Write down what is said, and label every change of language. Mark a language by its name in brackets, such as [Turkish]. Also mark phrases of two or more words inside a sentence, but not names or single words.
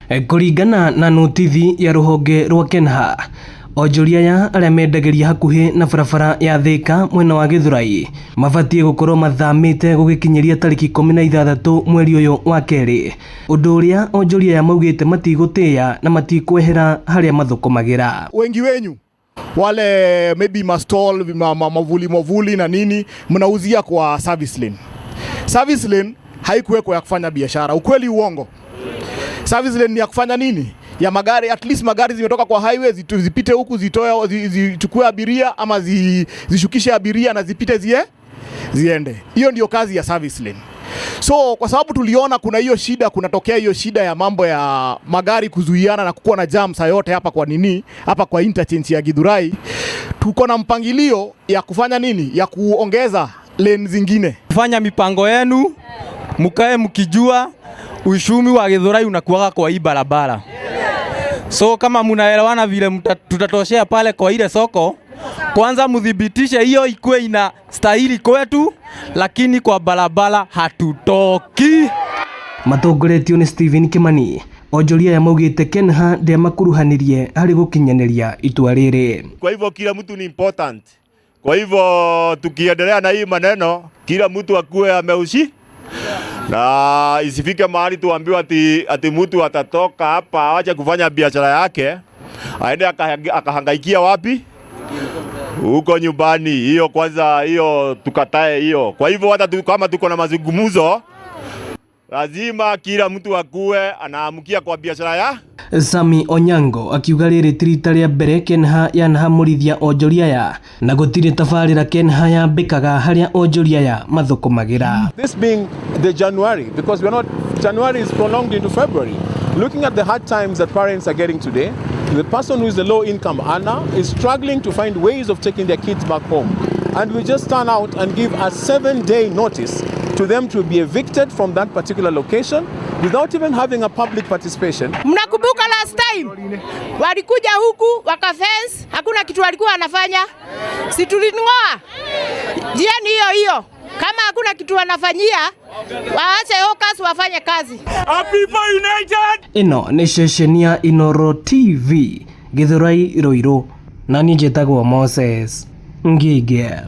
[Kikuyu] Kũringana na notithi ya rũhonge rwa Kenha, onjoria ya arĩa mendageria hakuhĩ na barabara ya Thika mwena wa Githurai mabatie gũkorwo mathamĩte gũgĩkinyeria tarĩki 16 mweri ũyũ wa kerĩ, ũndũ ũrĩa onjoria ya maugĩte matigũtĩa na matikwehera harĩa mathũkũmagĩra. [Swahili] Wengi wenyu wale maybe mastall mavuli na nini mnauzia kwa service lane. [English] Service lane [Swahili] haikuwekwa ya kufanya biashara. Ukweli uongo? [English] Service lane [Swahili] ni ya kufanya nini? Ya magari, [English] at least [Swahili] magari zimetoka kwa highway zipite huku zichukue abiria ama zishukishe abiria na zipite ziende. Hiyo ndio kazi ya [English] service lane. [Swahili] So kwa sababu tuliona kuna hiyo shida, kunatokea hiyo shida ya mambo ya magari kuzuiana na kukuwa na jam saa yote hapa kwa nini? Hapa kwa interchange ya Githurai. Tuko na mpangilio ya kufanya nini? Ya kuongeza lane zingine. Fanya mipango yenu, mkae mkijua uchumi wa Githurai unakuwa kwa hii barabara. So kama mnaelewana vile tutatoshea pale kwa ile soko, kwanza mudhibitishe hiyo ikuwe ina stahili kwetu, lakini kwa barabara hatutoki. [Kikuyu] Matongoretio ni Stephen Kimani, onjoria ya maugĩte Kenha ndemakuruhanirie harĩ gũkinyanĩria itua rĩrĩ. [Swahili] Kwa hivyo kila mtu ni important. Kwa hivyo tukiendelea na hii maneno, kila mtu akuwe ameushi na isifike mahali tuambiwa ati mtu atatoka hapa awache kufanya biashara yake aende akahangaikia wapi? Huko nyumbani. Hiyo kwanza, hiyo tukatae hiyo. Kwa hivyo hata kama tuko na mazungumzo, lazima kila mtu akuwe anaamukia kwa biashara ya [Kikuyu] Sami Onyango akiuga rĩrĩ tirita rĩa mbere Kenha yanahamũrithia onjoria ya na gũtirĩ tabarĩra Kenha yambĩkaga harĩa onjoria ya mathũkũmagĩra. [English] This being the January, because January is prolonged into February. Looking at the hard times that parents are getting today, the person who is a low income earner is struggling to find ways of taking their kids back home. And we just turn out and give a 7-day notice to them to be evicted from that particular location without even having a public participation. [Swahili] Mnakumbuka [English] last time [Swahili] walikuja huku wakafence, hakuna kitu walikuwa wanafanya, si tulingoa njia ni hiyo. Kama hakuna kitu wanafanyia, waache hawkers wafanye kazi. [English] People United. [Kikuyu] Ino ni ceceni ya Inooro TV Githurai Ruiru, na niĩ njĩtagwo Moses Ngige.